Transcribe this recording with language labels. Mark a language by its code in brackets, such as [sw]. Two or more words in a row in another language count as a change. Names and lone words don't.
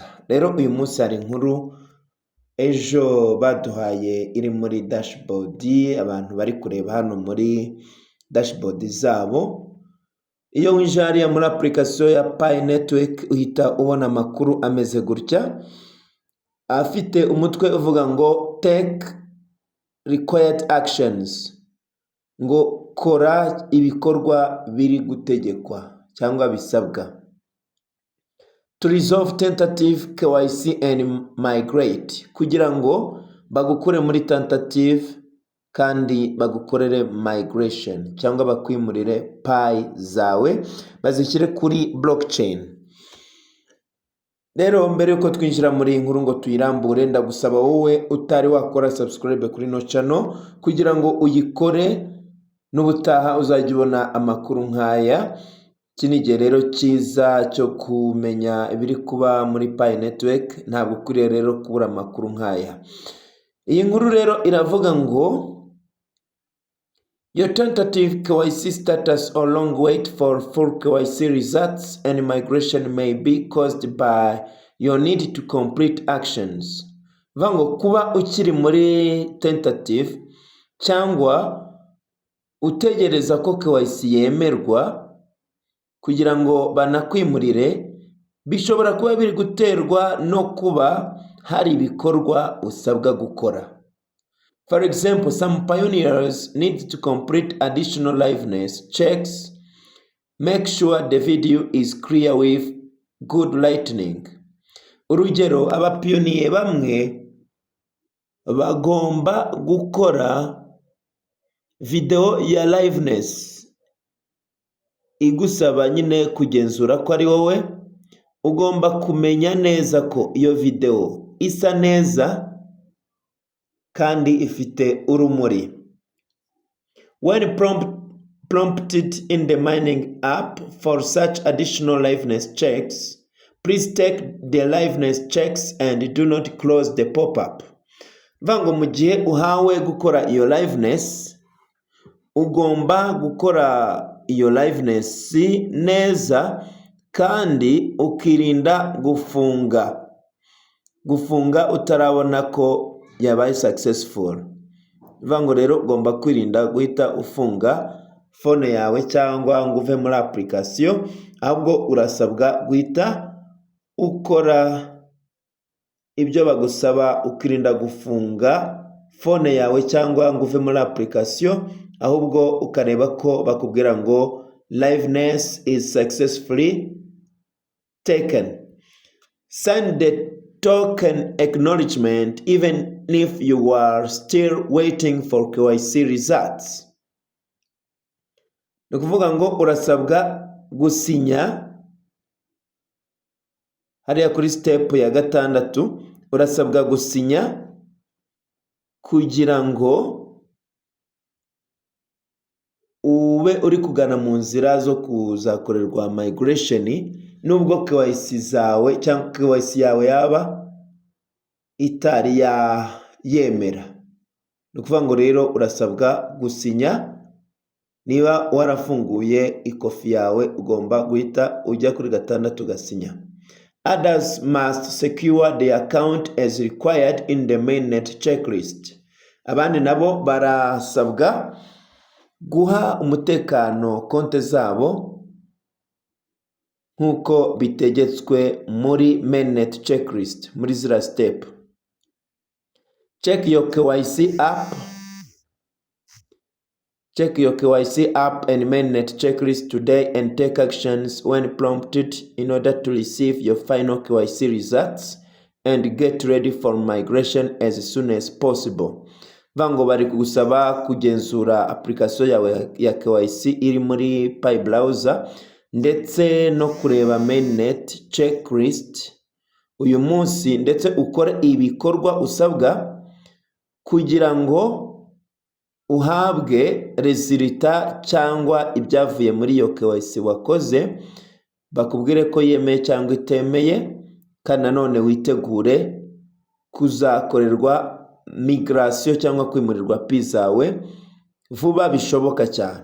[rw] Rero uyu munsi hari inkuru ejo baduhaye iri muri dashboard, abantu bari kureba hano muri dashboard zabo. Iyo winjiye hariya muri application ya Pi Network uhita ubona amakuru ameze gutya, afite umutwe uvuga ngo [en] take required actions, [rw] ngo kora ibikorwa biri gutegekwa cyangwa bisabwa. [en] To resolve tentative KYC and migrate, [rw] kugira ngo bagukure muri tentative kandi bagukorere migration cyangwa bakwimurire Pi zawe bazishyire kuri blockchain. Rero mbere yuko twinjira muri inkuru ngo tuyirambure, ndagusaba wowe utari wakora subscribe kuri no channel kugira ngo uyikore, n'ubutaha uzajya ubona amakuru nkaya. Iki ni igihe rero cyiza cyo kumenya ibiri kuba muri Pi Network, ntabwo ukwiriye rero kubura amakuru nkaya. Iyi nkuru rero iravuga ngo [en] your tentative KYC status or long wait for full KYC results and migration may be caused by your need to complete actions. [rw] Vango kuba ukiri muri tentative cyangwa utegereza ko KYC yemerwa kugira ngo banakwimurire, bishobora kuba biri guterwa no kuba hari ibikorwa usabwa gukora. [en] For example, some pioneers need to complete additional liveness checks, make sure the video is clear with good lighting. [rw] Urugero, abapiyoniye bamwe bagomba gukora video ya liveness igusaba nyine kugenzura ko ari wowe. Ugomba kumenya neza ko iyo video isa neza kandi ifite urumuri. [en] When prompted in the mining app for such additional liveness checks, please take the liveness checks and do not close the pop-up. [rw] Vango mu gihe uhawe gukora iyo liveness, ugomba gukora iyo liveness neza kandi ukirinda gufunga utarabona ko yabaye successful. Vango rero ugomba kwirinda guhita ufunga phone yawe cyangwa ngo uve muri application, ahubwo urasabwa guhita ukora ibyo bagusaba, ukirinda gufunga phone yawe cyangwa ngo uve muri application, ahubwo ukareba ko bakubwira ngo [en] liveness is successfully taken. Sign the token acknowledgement even if you are still waiting for KYC results. [rw] Ni kuvuga ngo urasabwa gusinya hariya kuri step ya 6, urasabwa gusinya kugira ngo ube uri kugana mu nzira zo kuzakorerwa migration, nubwo KYC zawe cyangwa KYC yawe yaba itari yemera. Ni ukuvuga ngo rero urasabwa gusinya. Niba warafunguye ikofi yawe ugomba guhita ujya kuri 6 ugasinya. [en] Others must secure the account as required in the mainnet checklist. [rw] Abandi nabo barasabwa guha umutekano konte zabo nkuko bitegetswe muri [en] mainnet checklist, [rw] muri zira step. [en] Check your KYC app and mainnet checklist today and take actions when prompted in order to receive your final KYC results and get ready for migration as soon as possible. [rw] Vango bari kugusaba kugenzura application yawe ya KYC iri muri Pi browser ndetse no kureba [en] mainnet checklist [rw] uyu munsi, ndetse ukore ibikorwa usabwa kugira ngo uhabwe resulta cyangwa ibyavuye muri iyo KYC wakoze, bakubwire ko yemeye cyangwa itemeye, kandi nanone witegure kuzakorerwa migration cyangwa kwimurirwa pi zawe vuba bishoboka cyane.